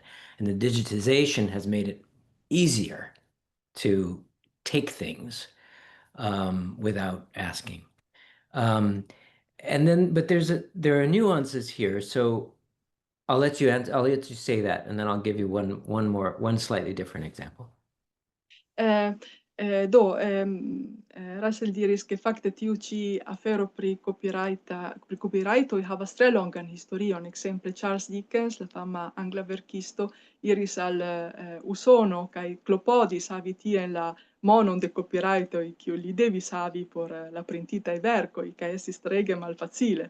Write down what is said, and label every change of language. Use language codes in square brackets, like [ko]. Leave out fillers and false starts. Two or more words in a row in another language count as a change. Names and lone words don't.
[en] And the digitization has made it easier to take things without asking. But there are nuances here. So I'll let you say that, and then I'll give you one slightly different example. [eo] Russell diris ke fakte tiu ĉi afero pri copyrightoj havas tre longan historion. Ekzemple Charles Dickens, la fama angla verkisto, iris al Usono kaj klopodis havi tie la monon de copyrightoj kiu li devis havi por la printitaj verkoj, kaj estis trege malfacile.